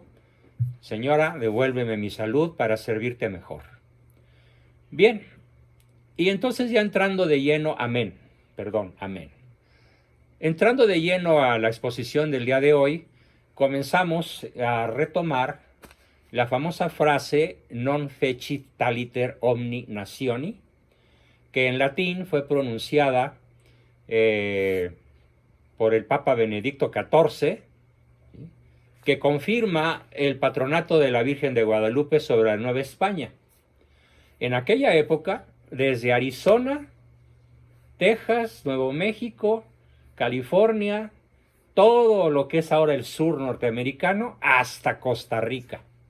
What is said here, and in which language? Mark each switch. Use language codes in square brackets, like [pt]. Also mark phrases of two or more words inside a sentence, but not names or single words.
[es] Señora, devuélveme mi salud para servirte mejor. Bien, y entonces ya entrando de lleno, amén, amén. Entrando de lleno a la exposición del día de hoy, comenzamos a retomar la famosa frase [la] non fecit taliter omni nationi, [es] que en latín fue pronunciada por el Papa Benedicto XIV, que confirma el patronato de la Virgen de Guadalupe sobre la Nueva España. En aquella época, desde Arizona, Texas, Nuevo México, California, todo lo que es ahora el sur norteamericano, hasta Costa Rica.